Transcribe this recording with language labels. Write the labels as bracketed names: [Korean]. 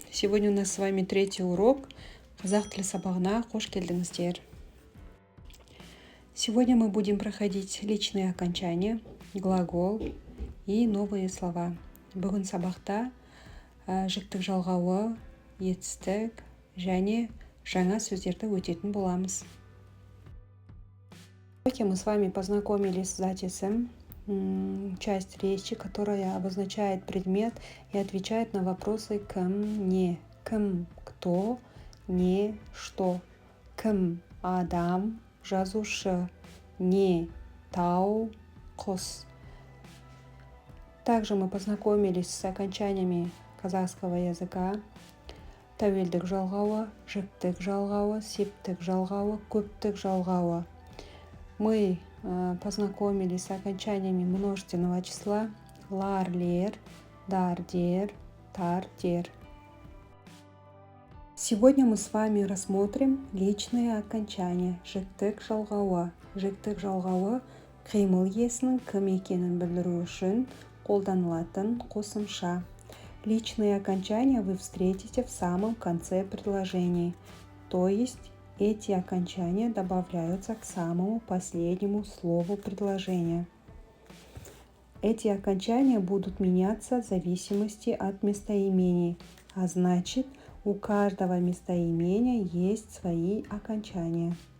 [Russian] Сегодня у нас с вами третий урок [Kazakh] қазақ тілі сабағына қош келдіңіздер. [Russian] Сегодня мы будем проходить личные окончания, глагол и новые слова. [Kazakh] Бүгін сабақта жіктік жалғауы, етістік және жаңа сөздерді өтетін боламыз. [Russian] Мы с вами познакомились с затесом, часть речи, которая обозначает предмет и отвечает на вопросы кім, не. [Kazakh] Кім, кто, не, что. Кім, адам, жазушы, не, тау, құс. [Russian] Также мы познакомились с окончаниями казахского языка. [Kazakh] Тәуелдік жалғауы, жіктік жалғауы, септік жалғауы, көптік жалғауы. [Russian] Мы познакомились с окончаниями множественного числа лар, лер, дар, дер, тар, дер. Сегодня мы с вами рассмотрим личные окончания. [Kazakh] Жіктік жалғауы. Жіктік жалғауы қимыл иесінің кім екенін білдіру үшін қолданылатын қосымша. [Russian] Личные окончания вы встретите в самом конце предложений, то есть эти окончания добавляются к самому последнему слову предложения. Эти окончания будут меняться в зависимости от местоимений, а значит, у каждого местоимения есть свои окончания.